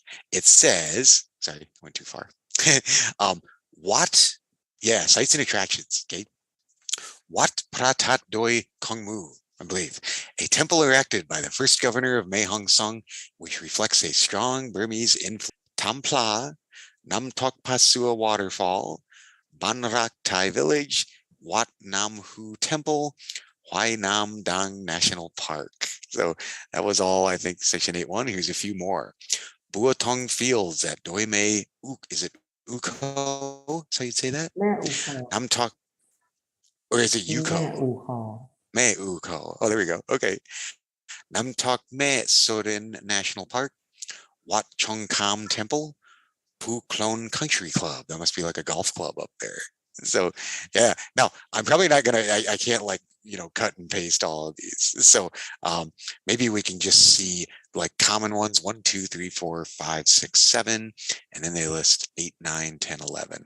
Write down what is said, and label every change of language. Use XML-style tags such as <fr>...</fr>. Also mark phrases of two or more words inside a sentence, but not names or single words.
<en>It says, sorry, went too far. Sites and attractions. Okay. Wat Pratat Doi Kongmu, I believe, a temple erected by the first governor of Mae Hong Song, which reflects a strong Burmese influence. Tampla, Nam Tok Pasua Waterfall, Ban Rak Thai Village, Wat Nam Hu Temple, Huai Nam Dang National Park. So that was all, I think, section 8.1. Here's a few more. Buatong Fields at Doi Mae, is it Uko? So you'd say that? Nam Tok, or is it Yuko? Mae Uko. Oh, there we go. Okay. Nam Tok Mae Sorin National Park, Wat Chong Kam Temple, Pu Klon Country Club. That must be like a golf club up there. So yeah, now I'm probably not gonna, I can't like, cut and paste all of these. So maybe we can just see like common ones, 1, 2, 3, 4, 5, 6, 7, and then they list 8, 9, 10, 11.</en>